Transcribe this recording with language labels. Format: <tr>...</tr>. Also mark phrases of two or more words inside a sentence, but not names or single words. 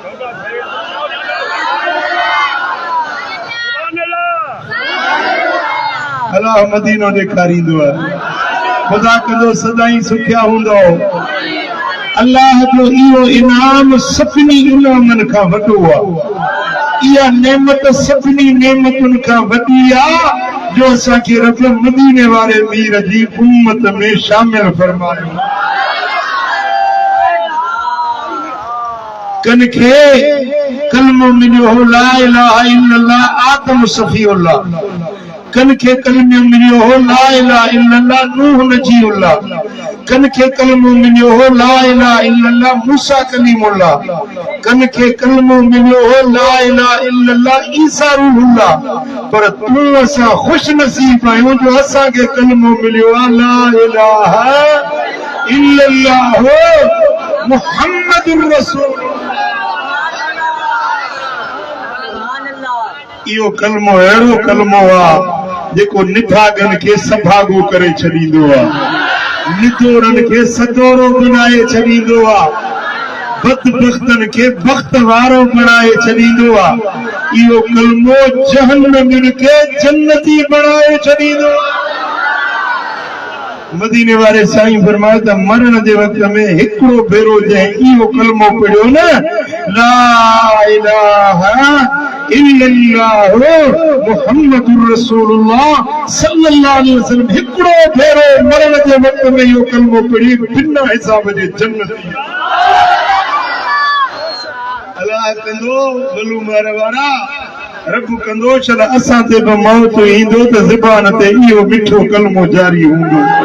<sd>अल्लाह मदीनो ॾेखारींदो आहे ख़ुदा कंदो सदाई सुखिया हूंदो अल्लाह जो इहो इनाम सभिनी इनामनि खां वॾो आहे इहा नेमत सभिनी नेमतुनि खां वॾी आहे जो असांखे रब मदीने वारे मीर जी उम्मत में शामिल फरमायो कन खे कलमो मिलियो हो</sd> <ar>لا إله إلا الله آدم صفي الله</ar> <sd>कन खे कलमो मिलियो हो</sd> <ar>لا إله إلا الله نوح نجي الله</ar> <sd>कन खे कलमो मिलियो हो</sd> <ar>لا إله إلا الله موسى كليم الله</ar> <sd>कन खे कलमो मिलियो हो</sd> <ar>لا إله إلا الله عيسى روح الله</ar> <sd>पर तूं असां खुश नसीब आहियूं जो असांखे कलमो मिलियो आहे</sd> <ar>لا إله إلا الله محمد رسول</ar> <sd>इहो कलमो अहिड़ो कलमो आहे जेको निभागन खे सभागो करे छॾींदो आहे निदोरन खे सदोरो बनाए छॾींदो आहे बदबख्तन खे बख्त वारो बनाए छॾींदो आहे इहो कलमो जहन्नमिन खे जन्नती बनाए छॾींदो आहे मदीने वारे साईं फरमायो त मरण जे वक़्त में हिकिड़ो भेरो जंहिं इहो कलमो पढ़ियो न</sd> <ar>لا إله إلا الله محمد رسول الله صلى الله عليه وسلم</ar> <sd>हिकड़ो भेरो मरण जे वक्त में यो कलमो पढ़ी बिना हिसाब जे जन्नत अल्लाह कंदो बलू मारे वारा रब कंदो छल असां ते बि मौत ईंदो त ज़बान ते इहो मिठो कलमो जारी हूंदो</sd>